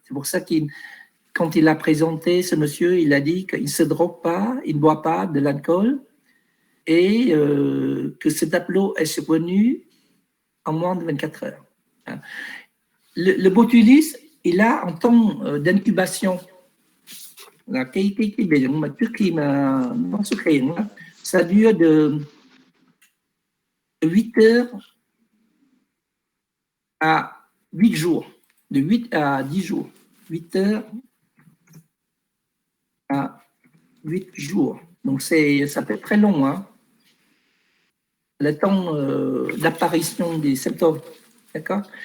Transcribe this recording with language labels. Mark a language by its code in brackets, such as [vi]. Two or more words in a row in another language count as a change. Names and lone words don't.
[fr] C'est pour ça quand il a présenté ce monsieur, il a dit qu'il ne se drogue pas, il ne boit pas de l'alcool et que ce tableau est survenu en moins de 24 heures. Le botulisme, il a un temps d'incubation. [vi] Là, cái bệnh mà trước khi mà nó xuất hiện, [fr] ça dure de 8 heures à 8 jours, de 8 à 10 jours, 8 heures à 8 jours. Donc ça peut être très long, hein, le temps d'apparition des symptômes, d'accord?